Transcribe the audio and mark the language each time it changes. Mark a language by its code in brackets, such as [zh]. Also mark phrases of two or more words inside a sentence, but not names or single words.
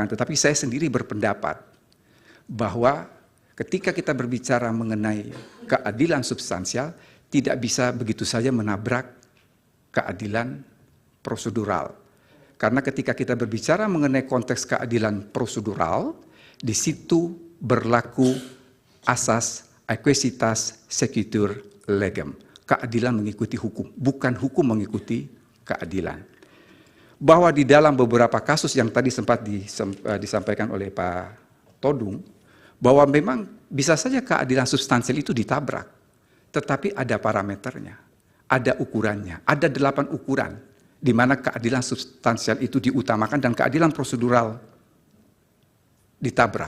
[id] Tetapi saya sendiri berpendapat bahwa ketika kita berbicara mengenai keadilan substansial, tidak bisa begitu saja menabrak keadilan prosedural. Karena ketika kita berbicara mengenai konteks keadilan prosedural, di situ berlaku asas [la] aequisitas sequitur legem. [id] Keadilan mengikuti hukum, bukan hukum mengikuti keadilan. Bahwa di dalam beberapa kasus yang tadi sempat disampaikan oleh Pak Todung, bahwa memang bisa saja keadilan substansial itu ditabrak, tetapi ada parameternya, ada ukurannya, ada 8 ukuran, di mana keadilan substansial itu diutamakan dan keadilan prosedural ditabrak.